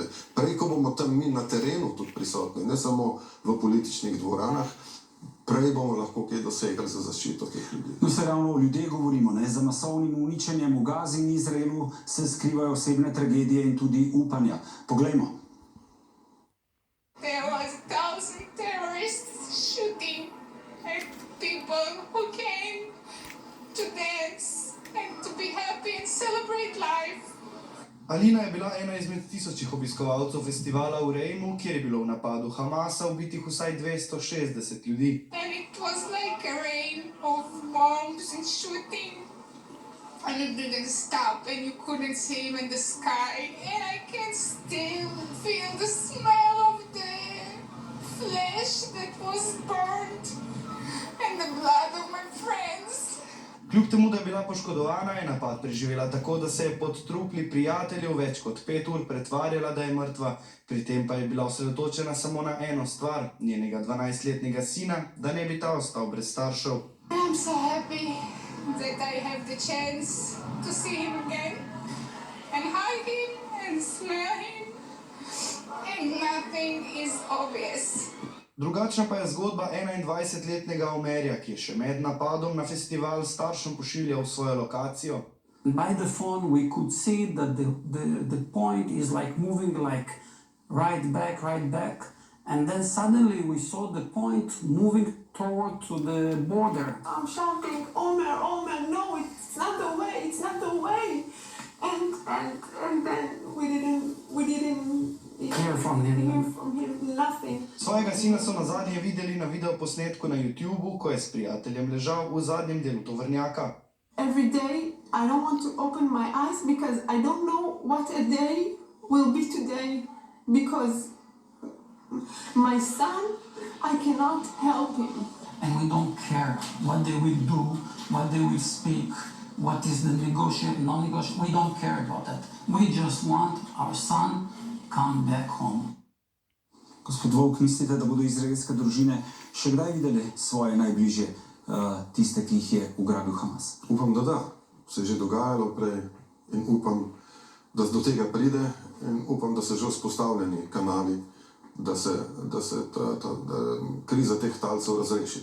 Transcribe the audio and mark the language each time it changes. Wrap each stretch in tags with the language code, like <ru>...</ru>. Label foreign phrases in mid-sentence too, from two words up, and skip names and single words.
<sl>Prej, ko bomo tam mi na terenu tudi prisotni, ne samo v političnih dvoranah, prej bomo lahko kaj dosegli za zaščito teh ljudi. No, se ravno o ljudeh govorimo, ne? Za masovnim uničenjem v Gazi in Izraelu se skrivajo osebne tragedije in tudi upanja. Poglejmo.</sl> <en>There was 1,000 terrorists shooting at people who came to dance and to be happy and celebrate life.</en> <sl>Alina je bila ena izmed tisočih obiskovalcev festivala v Reimu, kjer je bilo v napadu Hamasa ubitih vsaj 260 ljudi.</sl> <en>And it was like a rain of bombs and shooting. And it didn't stop, and you couldn't see him in the sky. And I can still feel the smell of the flesh that was burned and the blood of my friends.</en> <sl>Kljub temu, da je bila poškodovana, je napad preživela tako, da se je pod trupli prijateljev več kot 5 ur pretvarjala, da je mrtva, pri tem pa je bila osredotočena samo na eno stvar, njenega 12-letnega sina, da ne bi ta ostal brez staršev.</sl> <en>I'm so happy that I have the chance to see him again and hug him and smell him, and nothing is obvious.</en> <sl>Drugačna pa je zgodba 21-letnega Omerja, ki je še med napadom na festival staršem pošiljal svojo lokacijo.</sl> <en>By the phone we could see that the point is like moving like right back, and then suddenly we saw the point moving toward to the border. I'm shouting, Omer, Omer, no, it's not the way, it's not the way. And then we didn't Hear from him, nothing.</en> <sl>Svojega sina so nazadnje videli na videoposnetku na YouTubeu, ko je s prijateljem ležal v zadnjem delu tovornjaka.</sl> <en>Every day I don't want to open my eyes because I don't know what a day will be today, because my son, I cannot help him. and we don't care what they will do, what they will speak, what is the negotiate, non-negotiate. We don't care about that. We just want our son come back home.</en> <sl>Gospod Volk, mislite, da bodo izraelske družine še kdaj videli svoje najbližje, tiste, ki jih je ugrabil Hamas? Upam, da da. Se je že dogajalo prej in upam, da do tega pride, in upam, da se že vzpostavljeni kanali, da se kriza teh talcev razreši.</sl>